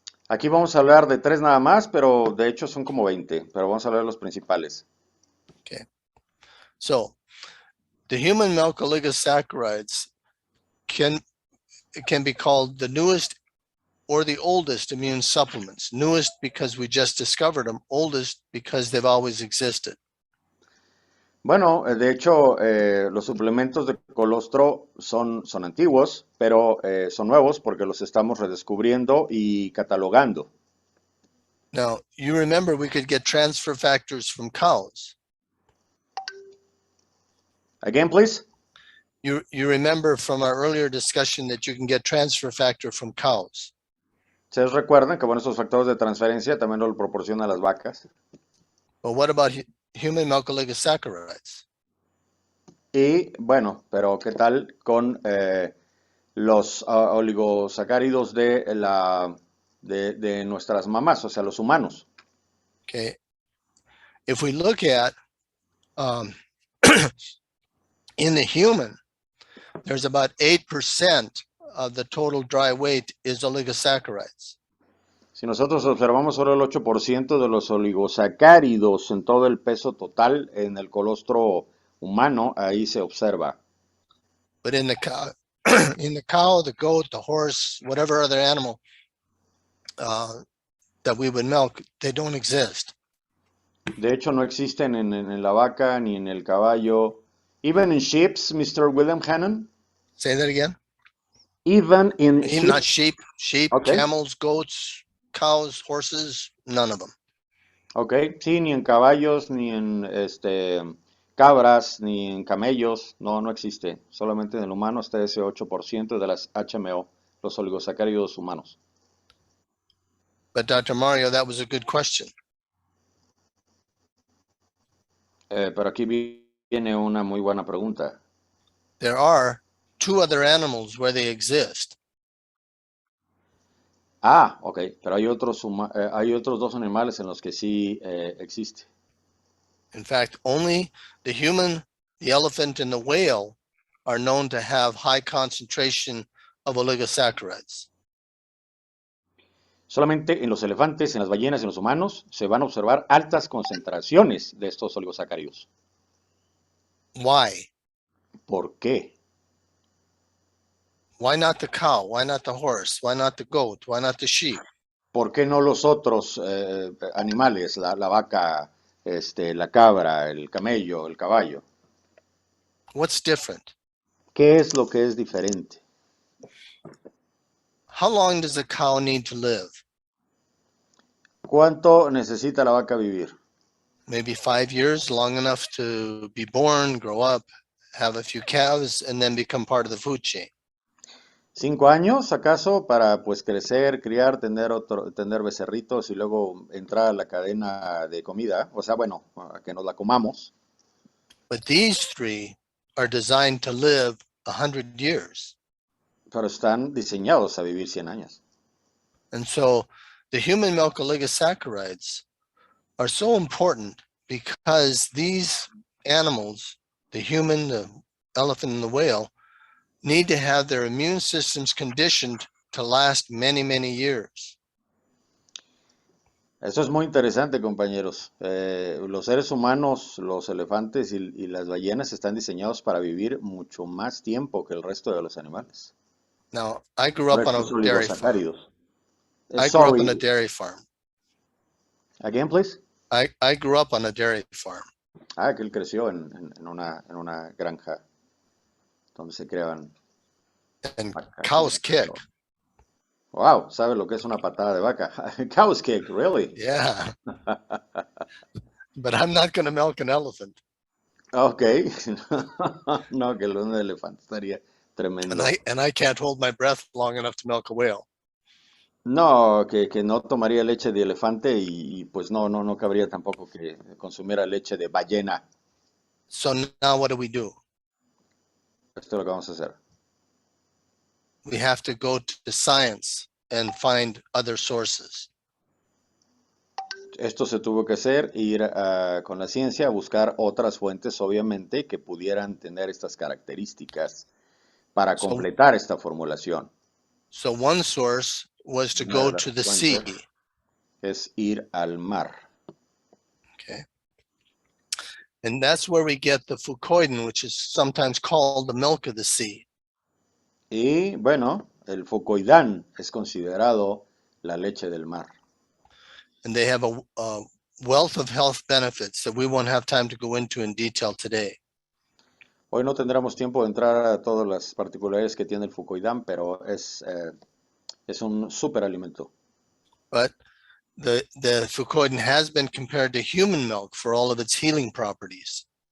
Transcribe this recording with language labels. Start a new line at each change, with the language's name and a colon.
Spanish: Aquí vamos a hablar de 3 nada más, pero de hecho son como 20, pero vamos a hablar de los principales.
English: Okay. So, the human milk oligosaccharides can be called the newest or the oldest immune supplements. Newest because we just discovered them, oldest because they've always existed.
Spanish: Bueno, de hecho, los suplementos de colostro son antiguos, pero son nuevos porque los estamos redescubriendo y catalogando.
English: Now, you remember we could get transfer factors from cows. Again, please. You remember from our earlier discussion that you can get transfer factor from cows.
Spanish: Ustedes recuerdan que, bueno, estos factores de transferencia también lo proporcionan las vacas.
English: But what about human milk oligosaccharides?
Spanish: Y, bueno, pero ¿qué tal con los oligosacáridos de nuestras mamás, o sea, los humanos?
English: Okay. If we look at in the human, there's about 8% of the total dry weight is oligosaccharides.
Spanish: Si nosotros observamos solo el 8% de los oligosacáridos en todo el peso total en el colostro humano, ahí se observa.
English: But in the cow, the goat, the horse, whatever other animal that we would milk, they don't exist.
Spanish: De hecho, no existen en la vaca ni en el caballo.
English: Even in sheep, Mr. William Hennen? Say that again. Even in sheep? Not sheep, Okay. Camels, goats, cows, horses, none of them.
Spanish: Ok, sí, ni en caballos, ni en cabras ni en camellos, no, no existe. Solamente en el humano está ese 8% de las HMO, los oligosacáridos humanos.
English: But Dr. Mario, that was a good question.
Spanish: Pero aquí viene una muy buena pregunta.
English: There are two other animals where they exist.
Spanish: Ah, ok, pero hay otros dos animales en los que sí existe.
English: In fact, only the human, the elephant, and the whale are known to have high concentration of oligosaccharides.
Spanish: Solamente en los elefantes, en las ballenas y en los humanos se van a observar altas concentraciones de estos oligosacáridos.
English: Why?
Spanish: ¿Por qué?
English: Why not the cow? Why not the horse? Why not the goat? Why not the sheep?
Spanish: ¿Por qué no los otros animales, la vaca, la cabra, el camello, el caballo?
English: What's different?
Spanish: ¿Qué es lo que es diferente?
English: How long does a cow need to live?
Spanish: ¿Cuánto necesita la vaca vivir?
English: Maybe 5 years, long enough to be born, grow up, have a few calves, and then become part of the food chain.
Spanish: 5 años, acaso, para pues crecer, criar, tener becerritos y luego entrar a la cadena de comida. O sea, bueno, a que nos la comamos.
English: But these three are designed to live 100 years.
Spanish: Pero están diseñados a vivir 100 años.
English: And so the human milk oligosaccharides are so important because these animals, the human, the elephant, and the whale, need to have their immune systems conditioned to last many, many years.
Spanish: Eso es muy interesante, compañeros. Los seres humanos, los elefantes y las ballenas están diseñados para vivir mucho más tiempo que el resto de los animales.
English: Now, I grew
Spanish: Por
English: up on
Spanish: estos
English: a dairy farm.
Spanish: oligosacáridos.
English: I grew up on a dairy farm. Again, please. I grew up on a dairy farm.
Spanish: Ah, que él creció en una granja donde se creaban
English: And
Spanish: vacas.
English: cows kick.
Spanish: Wow, ¿sabe lo que es una patada de vaca?
English: Cows kick, really? Yeah. But I'm not going to milk an elephant. Ok.
Spanish: No, que un elefante estaría tremendo.
English: And I can't hold my breath long enough to milk a whale.
Spanish: No, que no tomaría leche de elefante y pues no cabría tampoco que consumiera leche de ballena.
English: So now what do?
Spanish: Esto es lo que vamos a hacer.
English: We have to go to science and find other sources.
Spanish: Esto se tuvo que hacer, ir con la ciencia a buscar otras fuentes, obviamente, que pudieran tener estas características para completar esta formulación.
English: So one source was to
Spanish: Una
English: go
Spanish: de las
English: to the sea.
Spanish: fuentes es ir al mar.
English: Okay. And that's where we get the fucoidin, which is sometimes called the milk of the sea.
Spanish: Y bueno, el fucoidán es considerado la leche del mar.
English: And they have a wealth of health benefits that we won't have time to go into in detail today.
Spanish: Hoy no tendremos tiempo de entrar a todas las particularidades que tiene el fucoidán, pero es un superalimento.
English: But the fucoidin has been compared to human milk for all of its healing properties.